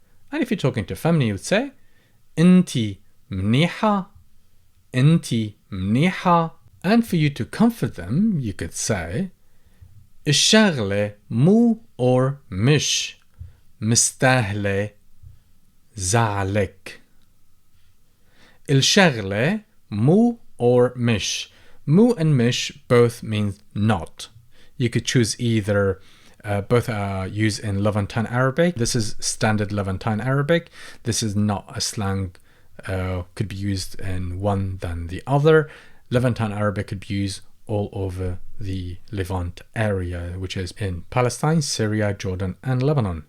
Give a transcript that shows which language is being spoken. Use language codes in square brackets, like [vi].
[en] And if you're talking to family, you would say [ar] أنتي منيحة, أنتي منيحة. [en] And for you to comfort them, you could say [ar] الشغلة مو [en] or [ar] مش مستاهلة زعلك. الشغلة مو [en] or [ar] مش. [en] Mu and mish both mean not. You could choose either. Both are used in Levantine Arabic. This is standard Levantine Arabic. This is not a slang. Could be used in one than the other. Levantine Arabic could be used all over the Levant area, which is in Palestine, Syria, Jordan, and Lebanon.